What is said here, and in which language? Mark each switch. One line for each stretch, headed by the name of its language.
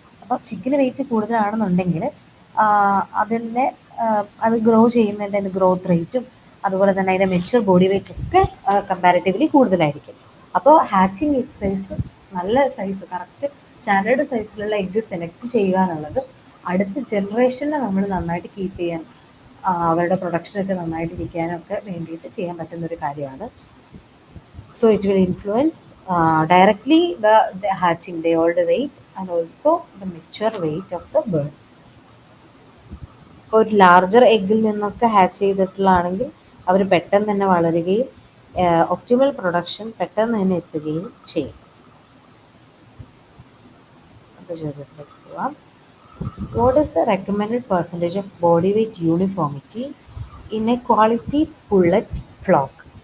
Malayalam: അപ്പോൾ ചിക്കന് വെയിറ്റ് കൂടുതലാണെന്നുണ്ടെങ്കിൽ അതിൻ്റെ അത് ഗ്രോ ചെയ്യുന്നതിൻ്റെ ഗ്രോത്ത് റേറ്റും അതുപോലെ തന്നെ അതിൻ്റെ മെച്യൂർ ബോഡി വെയിറ്റ് ഒക്കെ കമ്പാരിറ്റീവ്ലി കൂടുതലായിരിക്കും. അപ്പോൾ ഹാച്ചിങ് എഗ് സൈസ്, നല്ല സൈസ്, കറക്റ്റ് സ്റ്റാൻഡേർഡ് സൈസിലുള്ള എഗ്ഗ് സെലക്ട് ചെയ്യുക എന്നുള്ളത് അടുത്ത ജനറേഷനെ നമ്മൾ നന്നായിട്ട് കീപ്പ് ചെയ്യാൻ അവരുടെ പ്രൊഡക്ഷനൊക്കെ നന്നായിട്ടിരിക്കാനൊക്കെ വേണ്ടിയിട്ട് ചെയ്യാൻ പറ്റുന്നൊരു കാര്യമാണ്.
English: So it will influence directly the hatching day old weight and also the mature weight of the bird.
Malayalam: ഒരു ലാർജർ എഗ്ഗിൽ നിന്നൊക്കെ ഹാച്ച് ചെയ്തിട്ടുള്ളതാണെങ്കിൽ അവർ പെട്ടെന്ന് തന്നെ വളരുകയും ഒപ്റ്റിമൽ പ്രൊഡക്ഷൻ പെട്ടെന്ന് തന്നെ എത്തുകയും ചെയ്യും. ചോദ്യത്തിലേക്ക് പോവാം.
English: What is the recommended percentage of body weight uniformity in a quality pullet flock?